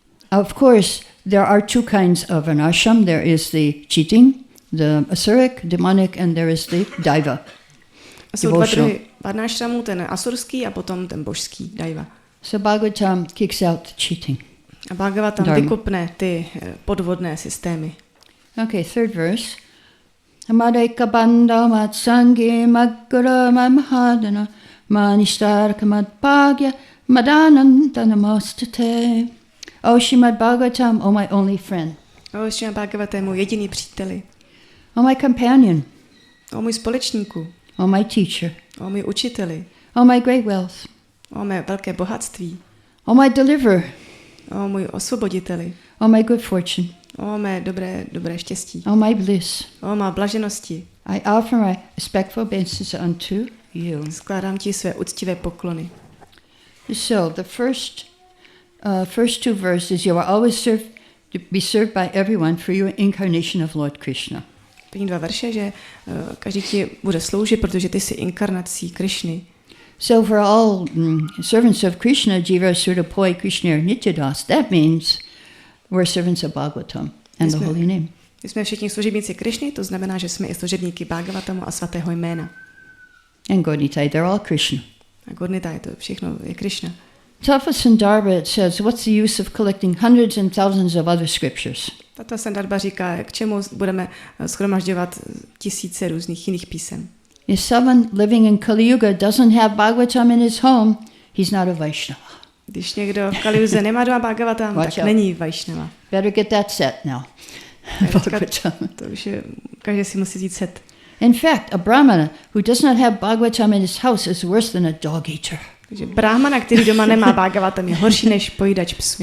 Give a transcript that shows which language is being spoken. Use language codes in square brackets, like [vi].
[en] Of course, there are two kinds of an ashram. There is the cheating, the asuric, demonic, and there is the daiva. [cs] Jsou dva druhy varnášramů, ten asurský a potom ten božský, daiva. [en] So Bhagavatam kicks out the cheating. [cs] A Bhagavatam vykopne ty podvodné systémy. [en] Okay, third verse. [sa] Amadeka bandha matsangi maggara mamhadana manishtarka madbhagya madananda namostate. [en] O Šrímad Bhágavatam, O my only friend. [cs] O Šrímad Bhágavatamu, jediný příteli. [en] O my companion. [cs] O můj společníku. [en] O my teacher. [cs] O můj učiteli. [en] O my great wealth. [cs] O mé velké bohatství. [en] O my deliverer. [cs] O můj osvoboditeli. [en] O my good fortune. [cs] O mé dobré štěstí. [en] O my bliss. [cs] O má blaženosti. [en] I offer my respectful obeisances unto you. [cs] Skládám ti své úctivé poklony. [en] So the first two verses, you are always be served by everyone for your incarnation of Lord Krishna. [cs] První dva verše, že každý ti bude sloužit, protože ty jsi inkarnací Krishny. [en] So for all servants of Krishna, [sa] Jiva Surdapoi Krishna Nityadas, [en] that means we're servants of Bhagavatam and the holy name. [cs] My jsme všichni služebníci Krishny, to znamená, že jsme i služebníky Bhagavatamu a svatého jména. [en] And Gaudnitai, they're all Krishna. [cs] A Gaudnitai, to všechno je Krishna. [en] Tattva Sandarbha, it says, what's the use of collecting hundreds and thousands of other scriptures? [cs] Tattva Sandarbha říká, k čemu budeme shromažďovat tisíce různých jiných písem. [en] If someone living in Kali Yuga doesn't have Bhagavatam in his home, he's not a Vaishnava. [cs] Když někdo v Kali Yuze nemá doma Bhagavatam, tak není Vaishnava. [en] Better get that set now. Bhagavatam. [cs] To už je, každý si musí říct set. [en] In fact, a brahmana who does not have Bhagavatam in his house is worse than a dog eater. [cs] Takže brahmana, který doma nemá Bhagavatam, je horší než pojídač psů.